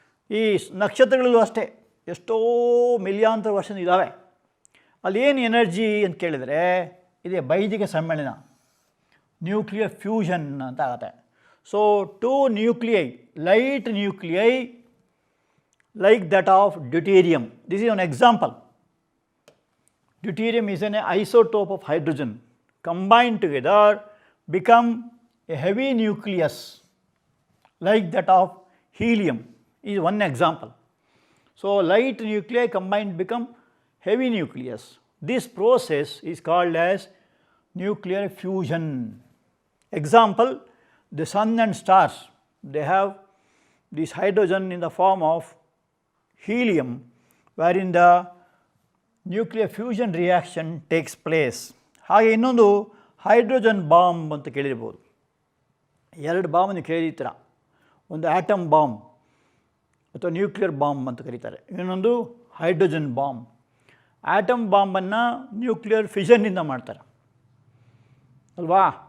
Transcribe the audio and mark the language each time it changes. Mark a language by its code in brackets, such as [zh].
[kn] ಈ ನಕ್ಷತ್ರಗಳಲ್ಲೂ ಅಷ್ಟೇ ಎಷ್ಟೋ ಮಿಲಿಯಾಂತರ ವರ್ಷದ ಇದ್ದಾವೆ. ಅಲ್ಲೇನು ಎನರ್ಜಿ ಅಂತ ಕೇಳಿದರೆ ಇದೆ ಬೈಜಿಕ ಸಮ್ಮಿಳನ, ನ್ಯೂಕ್ಲಿಯರ್ ಫ್ಯೂಷನ್ ಅಂತ ಆಗುತ್ತೆ. [en] So 2 nuclei, light nuclei like that of deuterium. This is an example. Deuterium is an isotope of hydrogen. Combined together become a heavy nucleus like that of helium is one example. So, light nuclei combined become heavy nucleus. This process is called as nuclear fusion. Example, the sun and stars, they have this hydrogen in the form of helium, wherein the nuclear fusion reaction takes place. [kn] ಹಾಗೆ ಇನ್ನೊಂದು hydrogen bomb ಅಂತ ಕೇಳಿರ್ಬೋದು. ಎರಡು ಬಾಂಬನ್ನು ಕೇಳಿರ್ತೀರ. ಒಂದು atom bomb ಅಥವಾ nuclear bomb ಅಂತ ಕರೀತಾರೆ, ಇನ್ನೊಂದು ಹೈಡ್ರೋಜನ್ ಬಾಂಬ್. ಆಟಮ್ ಬಾಂಬನ್ನು ನ್ಯೂಕ್ಲಿಯರ್ ಫಿಷನ್ನಿಂದ ಮಾಡ್ತಾರೆ ಅಲ್ವಾ.